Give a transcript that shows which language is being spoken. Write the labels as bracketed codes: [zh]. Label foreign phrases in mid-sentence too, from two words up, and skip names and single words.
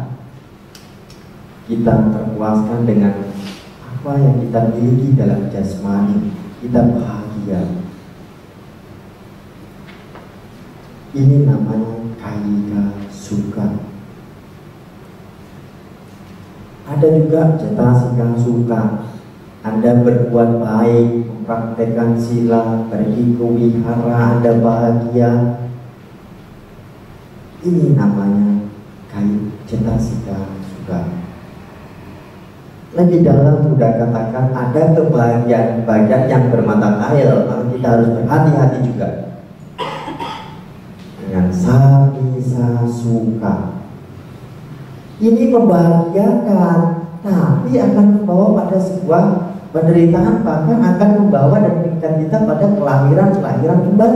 [id] Kita terpuaskan dengan apa yang kita miliki dalam jasmani, kita bahagia. Ini namanya [pi] kayika sukha. [id] Ada juga [pi] cetasika sukha. [id] Anda berbuat baik, mempraktekkan sila, pergi ke wihara, Anda bahagia. Ini namanya [pi] cetasika sukha. [id] Lebih dalam sudah katakan ada kebahagiaan yang bermata air, maka kita harus berhati-hati juga dengan [pi] samisa sukha. [id] Ini membahagiakan, tapi akan membawa pada sebuah penderitaan, bahkan akan membawa dan mengikat kita pada kelahiran kembali.